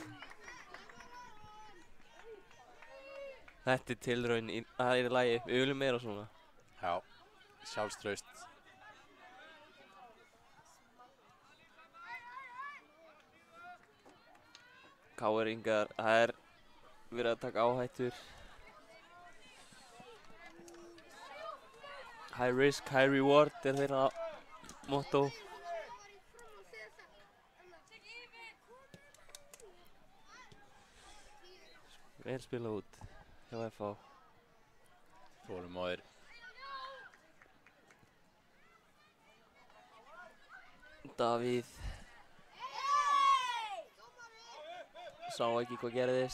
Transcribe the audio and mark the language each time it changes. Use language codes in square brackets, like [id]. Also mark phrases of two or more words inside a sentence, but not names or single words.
[is] Þetta er tilraun í, það er í lagi. Við viljum meira svona. Já, sjálfstraust. KR-ingar, það er verið að taka áhættur. [en] High risk, high reward [is] er þeirra motto. Vel spilað út hjá FH. Þolinmóðir. Davíð sá ekki hvað gerðist.